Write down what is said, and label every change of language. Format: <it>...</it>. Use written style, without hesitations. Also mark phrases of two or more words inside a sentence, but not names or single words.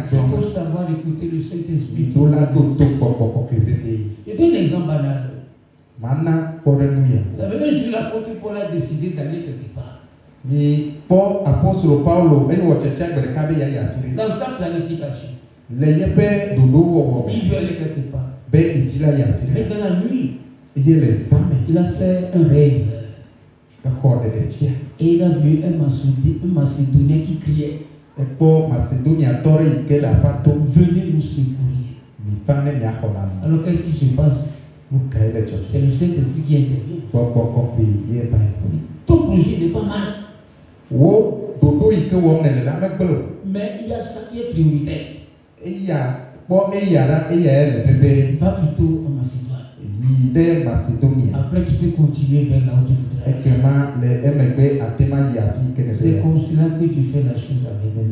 <fr>il faut</fr> <ee>gblɔm.</ee> <fr>savoir écouter le Saint-Esprit.</fr> <ee>Miɖo la ɖo to gbɔgbɔ kɔkɔe pete.</ee> <fr>Je donne un exemple banal.</fr> <ee>Mana kpɔɖeŋu ya.</ee> <fr>Vous savez, un jour, l'apôtre Paul a décidé d'aller quelque part.</fr> <ee>Mi kpɔ apostolo Paulo eye wɔ tsetse agbe ɖeka be yeayi afi ɖe.</ee> <fr>Dans sa planification,</fr> <ee>Le yeƒe ɖoɖo wɔwɔ me</ee> <fr>il veut aller quelque part.</fr> <ee>be ŋuti la yi afi</ee> <fr>Mais</fr> <ee>ɖe.</ee> <fr>dans la nuit,</fr> <ee>Eye le zame</ee> <fr>il a fait un rêve.</fr> <ee>exɔ ɖeɖefia.</ee> <fr>Et il a vu un Macédonien qui criait,</fr> <ee>Ekpɔ Macedoniatɔ ɖe yi ke le aƒa tom.</ee> <fr>venez nous secourir.</fr> <ee>Mi va ne miaxɔ la me.</ee> <fr>Alors qu'est-ce qui se passe?</fr> <ee>Nu kae le dzɔdzɔm?</ee> <fr>C'est le Saint-Esprit qui intervient.</fr> <ee>Gbɔgbɔ kɔkɔe ye va yi.</ee> <fr>Ton projet n'est pas mal,</fr> <ee>Wo ɖoɖo yi ke wɔm nele la megble o.</ee> <fr>mais il y a ça qui est prioritaire. Va plutôt en Macédoine. Après, tu peux continuer vers là où tu voudrais. C'est comme cela que tu fais la chose avec.</fr>